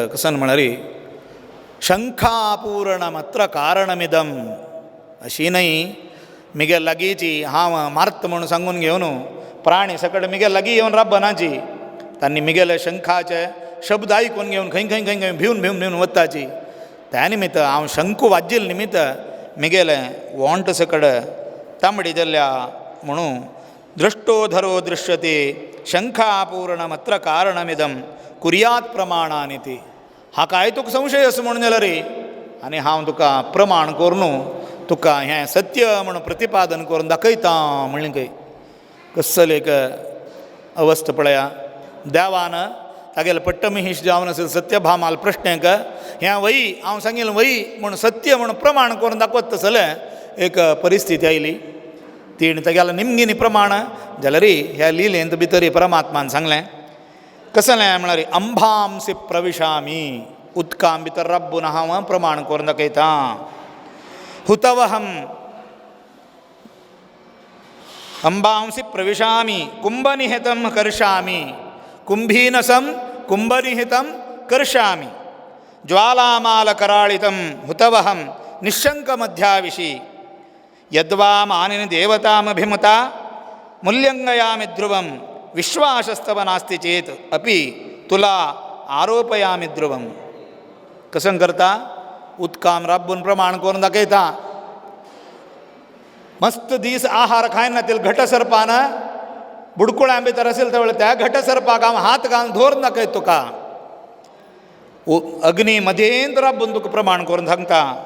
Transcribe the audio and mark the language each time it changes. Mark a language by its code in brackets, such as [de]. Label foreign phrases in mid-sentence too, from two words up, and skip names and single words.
[kok] कसं म्हळ्यार [sa] शंखापूर्णमत्र कारणमिदम [kok] अशी न्हय म्हगे लागींची हांव मार्त म्हणून सांगून घेवन प्राणी सकट म्हगे लागीं येवन राबनाची तांणी म्हगेले शंखाचे शब्द आयकून घेवन खंय खंय खंय खंय भिवन भिवन भिवन वताची. त्या निमित्त हांव शंकू वाजिल्ले निमित्त म्हगेले वोंट सकट तांबडी जाल्ल्या म्हणून [sa] दृष्टो धरो दृश्यते शंखापूर्णमत्र कारणमिदम कुर्यात प्रमाणानि ती. [kok] हाकाय तुका संशय आसा म्हणून जाल्यार आनी हांव तुका प्रमाण करून तुका हें सत्य म्हणून प्रतिपादन करून दाखयता म्हणलें खंय. कसले एक अवस्था पळया. देवान तागेले पट्टमहिश जावन आशिल्ले सत्यभामाल प्रश्नाक हें वई हांव सांगिल्लें वई म्हूण सत्य म्हणून प्रमाण करून दाखयत तसलें एक परिस्थिती आयली. तीण तागेलें निमगिनी प्रमाण जाल्यार ह्या लिलेंत भितर परमात्मान सांगलें कसं म्हळ्यार [sa] अंभांसी प्रविशामी [kok] उदकां भितर राबून हांव प्रमाण करून दाखयतां. [sa] हुतवहम अंबांसी प्रविशामि कुंभनिहितं कर्षामि कुंभीनसं कुंभनिहितं कर्षामि ज्वालामालकराळितं हुतवहं निःशङ्कमध्याविशि यद्वा मानिनि देवतामभिमता मूल्यङ्गयामि ध्रुवं विश्वासस्तव नास्ति चेत अपि तुला आरोपयामि ध्रुवं. [kok] कसं करता उदकाम राबून प्रमाण करून दाखयता. मस्त दीस आहार खायना तेल घटसर्पानं बुडकुळ्या भितर असेल तर त्या घटसर्पाक हात घालून धोरून दाखयत तुका. अग्नी मध्येंत राबून तुका प्रमाण करून सांगता.